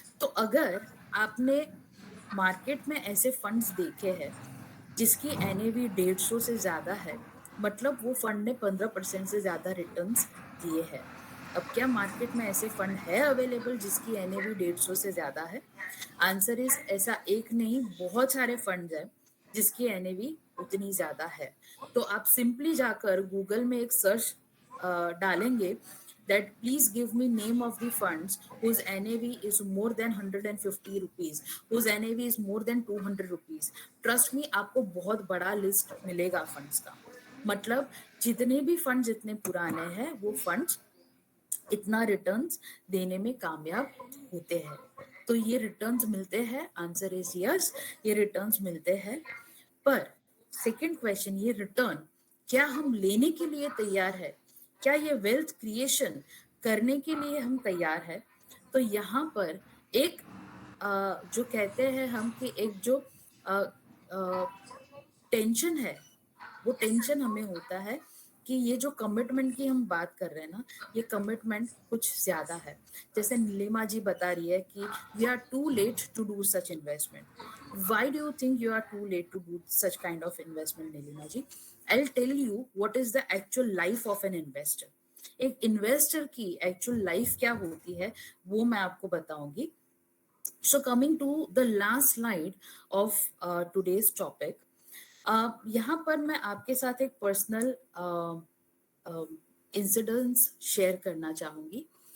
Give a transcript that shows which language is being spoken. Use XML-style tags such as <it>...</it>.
<hi>तो अगर आपने मार्केट में ऐसे फंड्स देखे हैं जिसकी NAV 150 से ज्यादा है, मतलब वो फंड ने 15% से ज्यादा रिटर्न्स दिए हैं। अब क्या मार्केट में ऐसे फंड है अवेलेबल जिसकी NAV 150 से ज्यादा है?</hi> <en>answer is</en> <hi>ऐसा एक नहीं, बहुत सारे फंड्स हैं जिसकी NAV उतनी ज्यादा है। तो आप सिंपली जाकर गूगल में एक सर्च डालेंगे</hi> <en>that please give me name of the funds whose NAV is more than 150 rupees, whose NAV is more than 200 rupees. Trust me,</en> <hi>आपको बहुत बड़ा लिस्ट मिलेगा फंड्स का। मतलब जितने भी फंड जितने पुराने हैं वो फंड्स इतना रिटर्न्स देने में कामयाब होते हैं। तो ये रिटर्न्स मिलते हैं,</hi> <en>answer is yes,</en> <hi>ये रिटर्न्स मिलते हैं। पर सेकंड क्वेश्चन, ये रिटर्न क्या हम लेने के लिए तैयार है? क्या ये वेल्थ क्रिएशन करने के लिए हम तैयार है? तो यहाँ पर एक जो कहते हैं हम कि एक जो टेंशन है, वो टेंशन हमें होता है कि ये जो कमिटमेंट की हम बात कर रहे हैं ना, ये कमिटमेंट कुछ ज्यादा है। जैसे नीलिमा जी बता रही है कि</hi> <en>We are too late to do such investment. Why do you think you are too late to do such kind of investment Nilima ji? I'll tell you what is the actual life of an investor.</en> <hi>एक investor की actual life क्या होती है वो मैं आपको बताऊंगी।</hi> <en>So coming to the last slide of today's topic,</en> <hi>यहाँ पर मैं आपके साथ एक पर्सनल इंसिडेंट्स शेयर करना चाहूंगी।</hi>